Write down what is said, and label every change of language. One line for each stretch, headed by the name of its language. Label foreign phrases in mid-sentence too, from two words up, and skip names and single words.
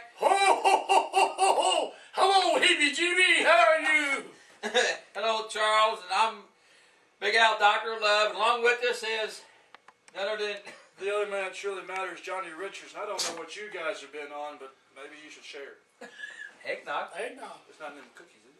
English: Ho ho ho ho ho ho! Hello, heebie-jeebie, how are you? Hello, Charles, and I'm Big Al, Dr. Love, and along with us is none other than the other man that surely matters, Johnny Richards. I don't know what you guys have been on, but maybe you should share. Eggnog. Eggnog. It's not in them cookies, is it?